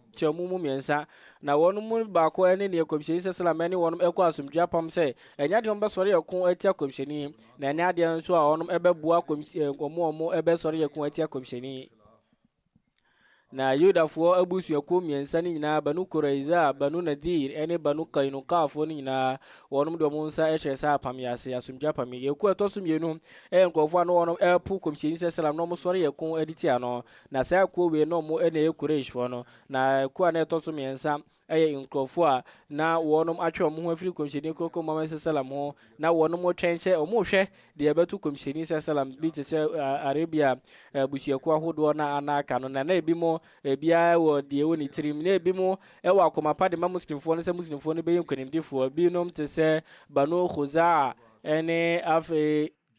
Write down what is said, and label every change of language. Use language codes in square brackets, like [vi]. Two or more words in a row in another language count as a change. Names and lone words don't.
[ak] kyɛ mu mmiɛnsa na wɔn mu baako ɛne ne kɔmhyɛni sallam ɛne wɔn ɛkɔ asomdwe apam sɛ ɛnyɛ deɛ ɔmbɛsɔre yɛko atia kɔmhyɛni na ɛnyɛ adeɛ nso a wɔn ɛbɛboa ɔmo ɛbɛsɔre yɛko atia kɔmhyɛni na yudafoɔ abusuakuo mmiɛnsa no nyinaa banu kuraiza banu nadir ɛne banu kainukafoɔ no nyinaa wɔnom de ɔmo nsa ɛhyɛ sɛ apam yɛase asomdwa apam yɛkuo ɛtɔ so mmienu ɛyɛ nkurɔfoɔ a no wɔnom ɛpo kɔmhyɛni sɛ salam na ɔmo sɔre yɛ ko adi tia no na saa kuo wei no ɔmo ɛna ɛyɛ kurashfoɔ no na kuo a na ɛtɔ so mmiɛnsa ɛyɛ nkurɔfoɔ a na wɔnom atwe ɔmo ho afiri kɔmhyɛni koko Muhammad sallam ho na wɔnom twɛn hyɛ ɔmo hwɛ deɛ ɛbɛto kɔmhyɛni sallam bi te sɛ Arabia abusuakuo ahodoɔ na anaka no na ebi mo ebiara wɔ deɛ wɔ ne tirim na ebi mo ɛwɔ akoma pa de ma muslimfoɔ no sɛ muslimfoɔ no bɛyɛ nkonimdifoɔ binom te sɛ Banu Khuzaa ɛne afei